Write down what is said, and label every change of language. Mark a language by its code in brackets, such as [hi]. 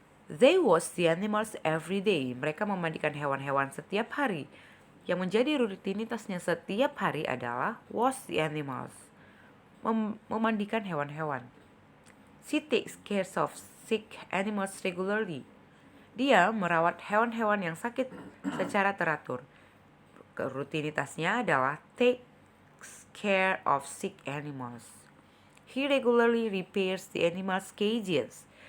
[en] They wash the animals every day. [id] Mereka memandikan hewan-hewan setiap hari. Yang menjadi rutinitasnya setiap hari adalah [en] wash the animals. [id] Memandikan hewan-hewan. [en] She takes care of sick animals regularly. [id] Dia merawat hewan-hewan yang sakit secara teratur. Rutinitasnya adalah [en] takes care of sick animals. He regularly repairs the animals' cages.